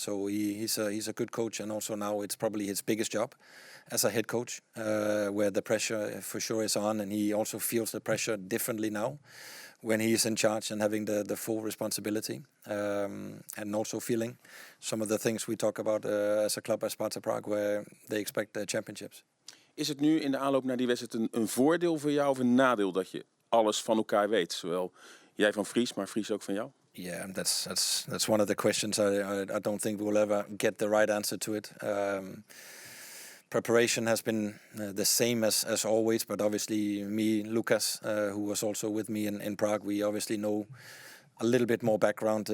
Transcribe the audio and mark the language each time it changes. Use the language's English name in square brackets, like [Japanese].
[English] So he's a good coach, and also now it's probably his biggest job as a head coach, where the pressure for sure is on, and he also feels the pressure differently now when he is in charge and having the full responsibility, and also feeling some of the things we talk about as a club as Sparta Prague, where they expect the championships. [Dutch] Is het nu in de aanloop naar die wedstrijd een voordeel voor jou of een nadeel dat je alles van elkaar weet? Zowel jij van Vries, maar Vries ook van jou? [English] Yeah, that's one of the questions. I don't think we'll ever get the right answer to it. Preparation has been the same as always, but obviously me, Lucas, who was also with me in Prague, we obviously know a little bit more background.